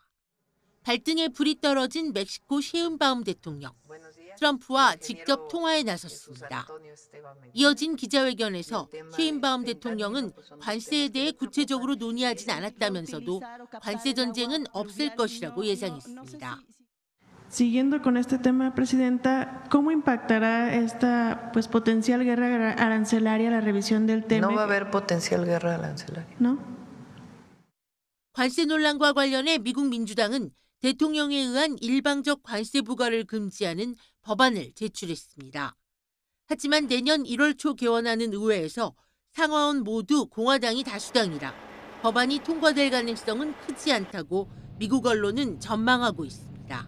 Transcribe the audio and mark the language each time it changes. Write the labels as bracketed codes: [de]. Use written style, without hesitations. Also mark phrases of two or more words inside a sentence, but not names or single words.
[ko] 발등에 불이 떨어진 멕시코 셰인바움 대통령. 트럼프와 직접 통화에 나섰습니다. 이어진 기자회견에서 셰인바움 대통령은 관세에 대해 구체적으로 논의하진 않았다면서도 관세 전쟁은 없을 것이라고 예상했습니다. [es] Siguiendo con este tema, Presidenta, ¿cómo impactará esta potencial guerra arancelaria la revisión del tema? No va a haber potencial guerra arancelaria. ¿No? [ko] 관세 논란과 관련해 미국 민주당은 대통령에 의한 일방적 관세 부과를 금지하는 법안을 제출했습니다. 하지만 내년 1월 초 개원하는 의회에서 상하원 모두 공화당이 다수당이라 법안이 통과될 가능성은 크지 않다고 미국 언론은 전망하고 있습니다.